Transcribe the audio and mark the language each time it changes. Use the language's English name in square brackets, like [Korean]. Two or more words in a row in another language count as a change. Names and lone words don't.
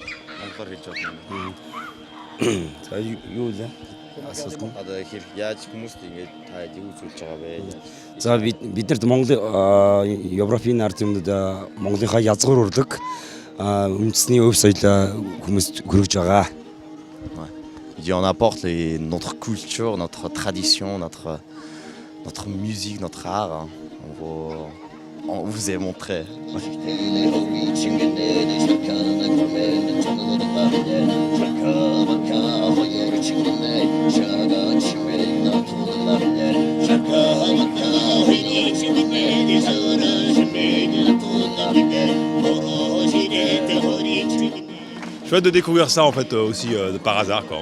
[Mongolian] За бид нарт Монгол Европын ард юмнууд Монголынхаа язгуур урдаг үндэсний өв соёлоо хүмүүст хүргэж байгаа. [French] On apporte notre culture, notre tradition, notre musique, notre art. On vous est montré. Chouette de découvrir ça en fait aussi par hasard quoi.